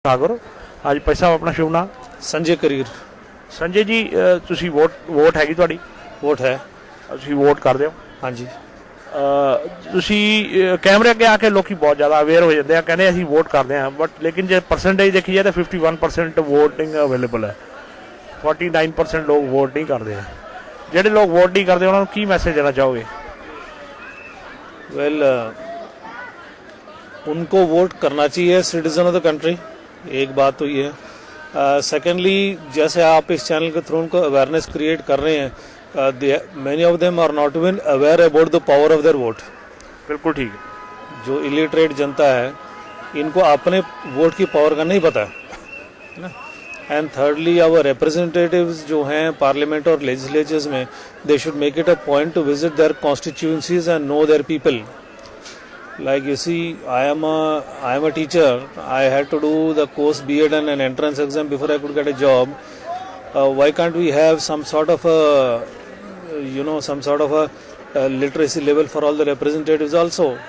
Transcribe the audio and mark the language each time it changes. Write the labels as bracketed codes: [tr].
[hi] सागर आज भाई साहब अपना शुभ नाम संजय करीर। [pa] संजय जी ਤੁਸੀਂ ਵੋਟ ਹੈਗੀ ਤੁਹਾਡੀ [hi] वोट है। [pa] ਤੁਸੀਂ ਵੋਟ ਕਰਦੇ ਹੋ [hi] हाँ जी। [pa] ਤੁਸੀਂ ਕੈਮਰੇ ਅੱਗੇ ਆ ਕੇ ਲੋਕੀ ਬਹੁਤ ਜ਼ਿਆਦਾ ਅਵੇਅਰ ਹੋ ਜਾਂਦੇ ਆ ਕਹਿੰਦੇ ਅਸੀਂ ਵੋਟ ਕਰਦੇ ਆ ਬਟ ਲੇਕਿਨ ਜੇ ਪਰਸੈਂਟੇਜ ਦੇਖੀ ਜਾਏ ਤਾਂ 51% ਵੋਟਿੰਗ ਅਵੇਲੇਬਲ ਹੈ 49% ਲੋਕ ਵੋਟ ਨਹੀਂ ਕਰਦੇ ਆ ਜਿਹੜੇ ਲੋਕ ਵੋਟ ਨਹੀਂ ਕਰਦੇ ਉਹਨਾਂ ਨੂੰ ਕੀ ਮੈਸੇਜ ਦੇਣਾ ਚਾਹੋਗੇ [hi] वेल उनको वोट करना चाहिए, [en] citizen of the country, [hi] एक बात तो ये है। सेकेंडली जैसे आप इस चैनल के थ्रू उनको अवेयरनेस क्रिएट कर रहे हैं, [en] Many of them are not even aware about the power of their vote. [hi] बिल्कुल ठीक है। जो इलिटरेट जनता है इनको अपने वोट की पावर का नहीं पता है ना। [en] and thirdly our representatives [hi] जो हैं [en] Parliament और legislatures में, they should make it a point to visit their constituencies and know their people. Like you see, I am a teacher. I had to do the course B.Ed and an entrance exam before I could get a job. Why can't we have some sort of a literacy level for all the representatives also?